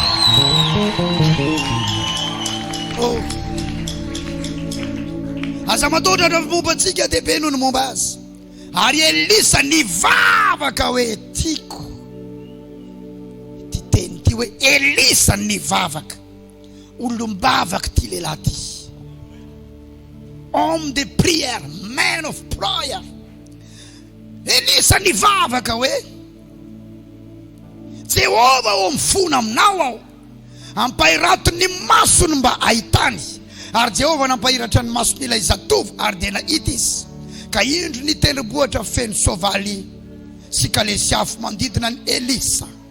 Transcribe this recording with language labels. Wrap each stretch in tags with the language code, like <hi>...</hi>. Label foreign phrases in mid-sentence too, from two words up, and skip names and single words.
<mg>Aza mataotra raha momba antsika dia be noho ny momba azy. Ary Elisa nivavaka hoe tiako ty teny ty hoe Elisa nivavaka, olombavaka ty lehilahy ty,</mg> <fr>homme de prière,</fr> <en>man of prayer.</en> <mg>Elisa nivavaka hoe Jehova o mifona aminao aho, ampahirato ny masony mba ahitany. Ary Jehova nampahiratra ny masony ilay zatovo ary dia nahita izy, ka indro ny tendrombohitra feno soavaly sy kalesiafo manodidina ny Elisa.</mg>